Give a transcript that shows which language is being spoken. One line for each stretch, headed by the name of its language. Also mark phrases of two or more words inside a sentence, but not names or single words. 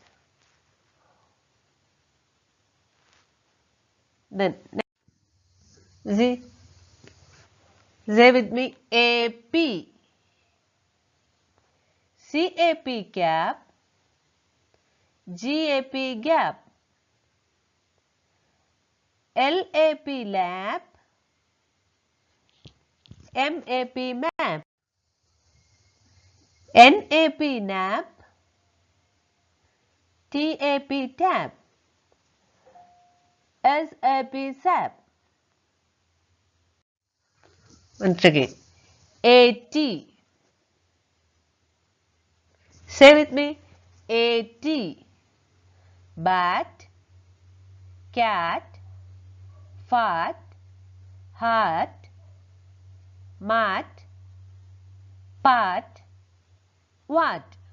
English: Then say with me, AP, CAP, cap. GAP, gap. LAP, lap. MAP, map. NAP, nap. TAP, tap. SAP, sap. Once again, AT. Say with me, AT. Bat, cat, fat, hat, mat, pat, what?